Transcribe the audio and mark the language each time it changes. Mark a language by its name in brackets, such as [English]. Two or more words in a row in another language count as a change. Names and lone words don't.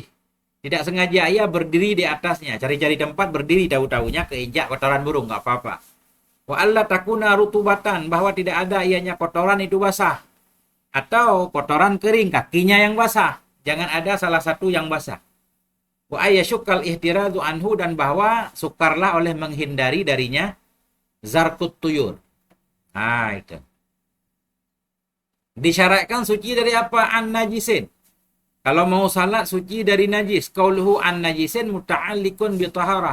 [Indonesian] Tidak sengaja ia berdiri di atasnya, cari-cari tempat berdiri, tahu-tahunya keinjak kotoran burung, nggak apa-apa. [Arabic] وألا تكون رطوبة, [Indonesian] bahwa tidak ada ianya kotoran itu basah. Atau kotoran kering, kakinya yang basah. Jangan ada salah satu yang basah. [Arabic] وأن يشق الاحتراز عنه, [Indonesian] dan bahwa sukarlah oleh menghindari darinya [Arabic] ذرق الطيور. [Indonesian] Nah, itu. Disyaratkan suci dari apa? [Arabic] عن النجس. [Indonesian] Kalau mau salat suci dari najis. [Arabic] قوله عن النجس متعلق بطهارة.